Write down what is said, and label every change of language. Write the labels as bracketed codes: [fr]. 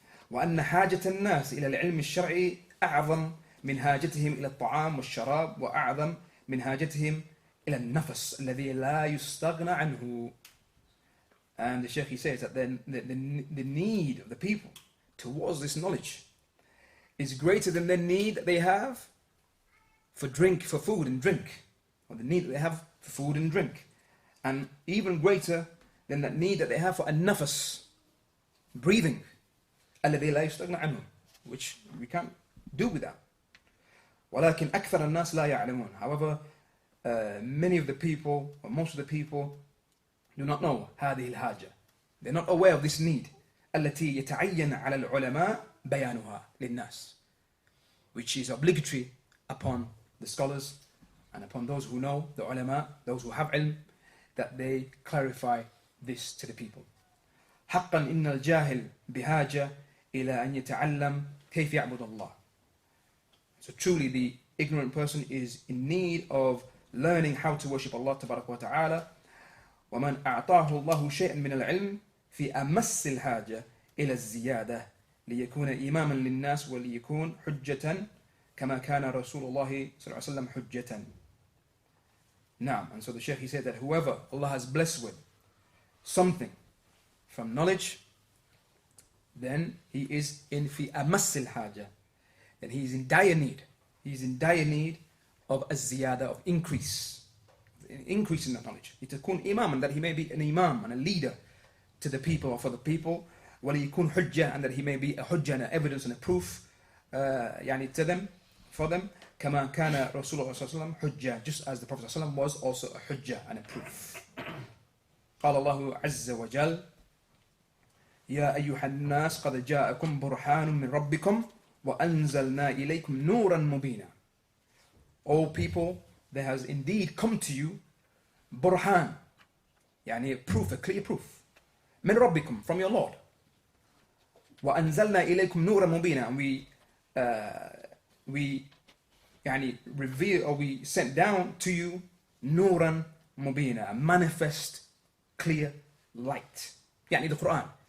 [ar] وأن حاجة الناس إلى العلم الشرعي أعظم من حاجتهم إلى الطعام والشراب وأعظم من حاجتهم إلى النفس الذي لا يستغنى عنه. [en] And the Shaykh, he says that the need of the people towards this knowledge is greater than the need that they have for food and drink, or the need that they have for food and drink, and even greater than that need that they have for an-nafas, breathing, [ar] الذي لا يستغنى عنه, [en] which we can't do without. [ar] ولكن أكثر الناس لا يعلمون. [en] However, many of the people, or most of the people, do not know [ar] هذه الحاجة. [en] They're not aware of this need. [ar] التي يتعين على العلماء بيانها للناس, [en] which is obligatory upon the scholars and upon those who know, the ulama, those who have ilm, that they clarify this to the people. [ar] حقا إن الجاهل بحاجة إلى أن يتعلم كيف يعبد الله. [en] So truly the ignorant person is in need of learning how to worship Allah تبارك وتعالى. [ar] ومن أعطاه الله شيئا من العلم في أمس الحاجة إلى الزيادة ليكون إماما للناس وليكون حجة كما كان رسول الله صلى الله عليه وسلم حجة. [en] Now, and so the Shaykh, he said that whoever Allah has blessed with something from knowledge, then he is in [ar] fi amassil haja, [en] then he is in dire need. He is in dire need of a ziyada, of increase in that knowledge. [ar] يتكون إماما, [en] that he may be an imam and a leader to the people or for the people. [ar] وليكون حجة, [en] and that he may be a hujjah and an evidence and a proof to them, for them. [ar] كما كان رسول الله صلى الله عليه وسلم حجة, [en] just as the Prophet صلى الله عليه وسلم was also a hujjah and a proof. [ar] قال الله عز وجل يا أيها الناس قد جاءكم برهان من ربكم وأنزلنا إليكم نورا مبينا. [en] O people, there has indeed come to you burhan, a proof, a clear proof, [ar] من ربكم, [en] from your Lord. [ar] وأنزلنا إليكم نورا مبينا, [en] and we reveal, or we sent down to you [ar] nuran mubina, [en] a manifest clear light, the Quran.